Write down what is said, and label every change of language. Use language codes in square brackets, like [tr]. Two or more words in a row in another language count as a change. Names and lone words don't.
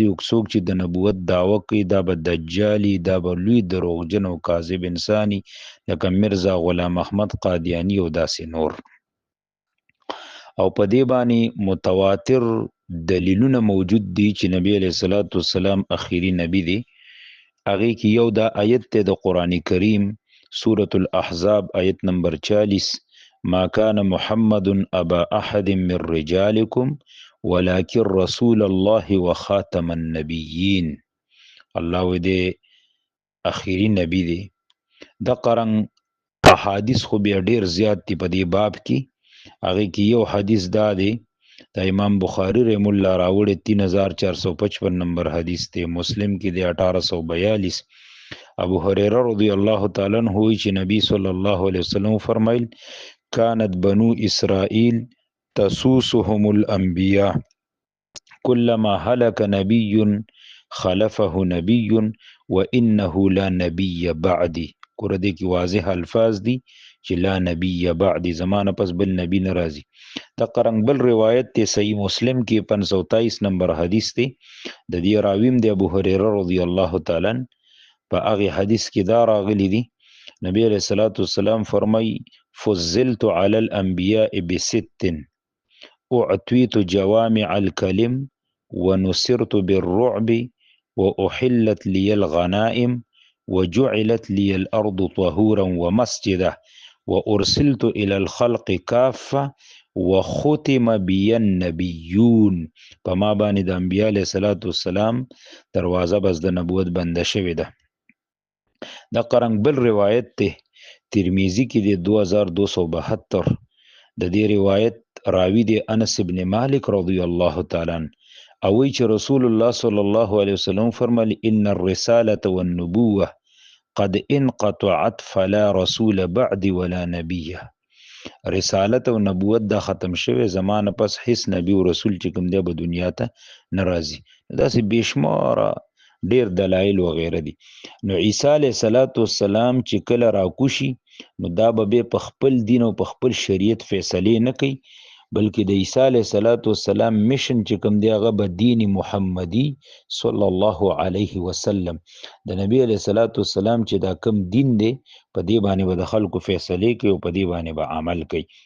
[ps] او څوک چې د نبوت دعوه کوي دا به دجالی، دا به لوی دروغجن او کاذب انساني لکه مرزا غلام احمد قادیانی او داسې نور. او په دې باندې متواتر دلیلونه موجود دي چې نبی [ar] علیہ الصلوۃ والسلام [ps] اخیری نبی دی. هغه کې یو دا آیت ته د قران کریم سورة الاحزاب آیت نمبر 40: [ar] ما كان محمد ابا احد من رجالكم ولكن رسول الله وخاتم النبيين. [ps] الله دې اخیری نبی دی. د قران احادیث خو بیا ډیر زیات دي په دې باب کې. هغه کې یو حدیث دا دی د امام بخاری [ar] رحم الله [ps] راوړی 3455 نمبر حدیث دی، مسلم کې دی 1842. ابو هريره [ar] رضی الله تعالی عنہ [ps] چې نبی [ar] صلی الله علیه وسلم [ps] فرمایل: [ar] كانت بنو اسرائیل تسوسهم الانبیاء كلما هلك نبي خلفه نبي وانه لا نبي بعدي. [ps] ګوره دې کې واضح الفاظ دي چې [ar] لا نبی بعدی، [ps] زمانه پس بل نبی ناراضي. د قرنګ بل روایت ته صحیح مسلم کې 523 نمبر حدیث دی. د دې راویم دی ابو هريره [ar] رضی الله تعالی عنہ. [ps] په هغه حدیث کې دا راغلی دی نبی [ar] علیہ الصلوۃ والسلام [ps] فرمای: [ar] فضلت علی الانبیاء بست اعطیت جوامع الکلم ونصرت بالرعب واحلت لي الغنائم وجعلت لي الارض طهورا ومسجدا وارسلت الى الخلق كافه وختم بي النبيون. [ps] په ما باندې د انبیاء [ar] علیه الصلوۃ والسلام [ps] دروازه بس د نبوت بنده شوې ده. د قرنګ بل روایت ته ترمذی کې د 2272. د دې روایت راوی دی انس ابن مالک [ar] رضی الله تعالی عنہ [ps] او وی چې رسول الله [ar] صلی الله علیه وسلم [ps] فرمایي: [ar] ان الرساله والنبوه قد انقطعت فلا رسول بعد ولا نبی. [ps] رسالت او نبوت دا ختم شوه، زمانه پس هیڅ نبی او رسول چې کوم دی په دنیا ته ناراضي. داسې بشماره ډیر دلایل و غیره دي. نو عیسی [ar] علیه السلام [ps] چې کله راکوشي نو دا به په خپل دین او په خپل شریعت فیصله نه کوي، بلکې د عیسی [ar] علیه السلام [ps] میشن چې کوم دی هغه به دین محمدی [ar] صلی الله علیه وسلم، [ps] د نبی [ar] علیه السلام [ps] چې دا کوم دین دی په دې باندې به د خلکو فیصله کوي او په دې باندې به عمل کوي.